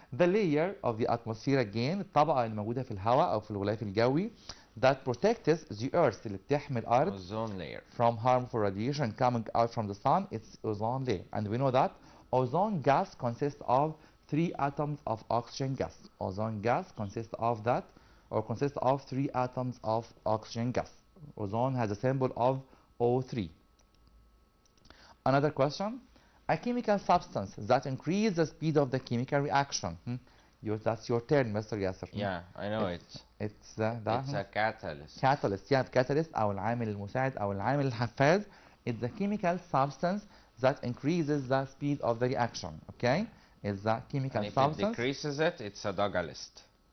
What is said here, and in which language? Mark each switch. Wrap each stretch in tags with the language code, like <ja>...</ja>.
<en>The layer of the atmosphere again,</en> <ar>الطبقة الموجودة في الهواء أو في الغلاف الجوي</ar> <en>that protects the earth</en> <ar>اللي بتحمي الأرض</ar> <en>Ozone layer. from harmful radiation coming out from the sun. It's ozone layer, and we know that ozone gas consists of 3 atoms of oxygen gas. Ozone gas consists of 3 atoms of oxygen gas. Ozone has a symbol of O3. Another question. A chemical substance that increases the speed of the chemical reaction. That's your turn, Mr. Yasser. Yeah, I know it. It's a catalyst. Catalyst, yeah, catalyst</en> <ar>أو العامل المساعد أو العامل الحفاز.</ar> <en>It's the chemical substance that increases the speed of the reaction. Okay, it's the chemical substance. And if it decreases it, it's a dogalist.</en>